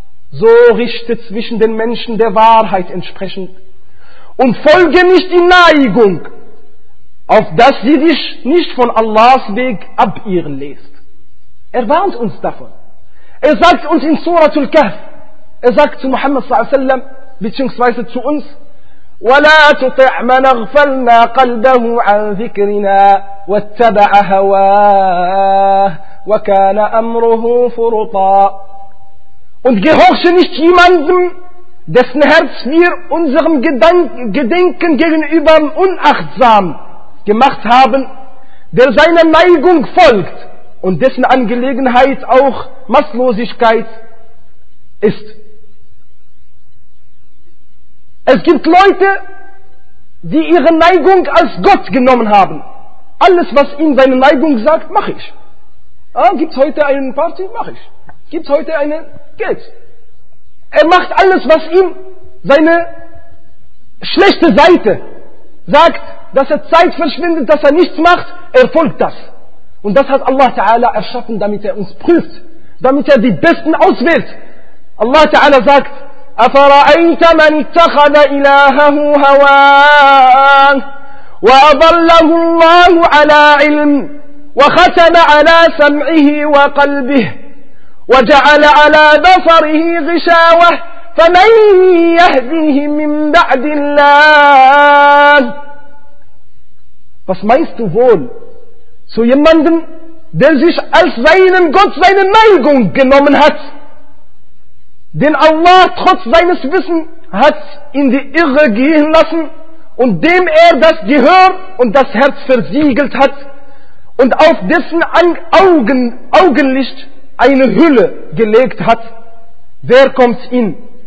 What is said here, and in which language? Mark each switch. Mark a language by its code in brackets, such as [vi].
[de] so richte zwischen den Menschen der Wahrheit entsprechend und folge nicht die Neigung, auf dass sie dich nicht von Allahs Weg abirren lässt. Er warnt uns davon. Er sagt uns in Surah Al-Kahf, er sagt zu Muhammad s.a.w. beziehungsweise zu uns, [ar] وَلَا تُطِعْ مَنْ أَغْفَلْنَا قَلْبَهُ عَنْ ذِكْرِنَا وَاتَّبَعَ هَوَاهُ وَكَانَ أَمْرُهُ فُرُطًا. [de] Und gehorche nicht jemandem, dessen Herz wir unserem Gedenken gegenüber unachtsam gemacht haben, der seiner Neigung folgt und dessen Angelegenheit auch Maßlosigkeit ist. Es gibt Leute, die ihre Neigung als Gott genommen haben. Alles, was ihnen seine Neigung sagt, mache ich. Ah, gibt es heute eine Party? Mache ich. Gibt es heute eine Geld? Er macht alles, was ihm seine schlechte Seite sagt, dass er Zeit verschwindet, dass er nichts macht, er folgt das. Und das hat Allah Ta'ala erschaffen, damit er uns prüft, damit er die Besten auswählt. Allah Ta'ala sagt, [ar] أَفَرَأَيْتَ مَنِ اتَّخَذَ إِلَٰهَهُ هَوَاهُ وَأَضَلَّهُ اللَّهُ عَلَىٰ عِلْمٍ وَخَتَمَ عَلَىٰ سَمْعِهِ وَقَلْبِهِ وَجَعَلَ عَلَىٰ بَصَرِهِ غِشَاوَةً فَمَنْ يَهْدِيهِ مِنْ بَعْدِ اللَّهِ. [de] Was meinst du wohl zu jemandem, der sich als seinen Gott seine Neigung genommen hat, den Allah trotz seines Wissens hat in die Irre gehen lassen und dem er das Gehör und das Herz versiegelt hat und auf dessen Augenlicht eine Hülle gelegt hat? Wer kommt ihm?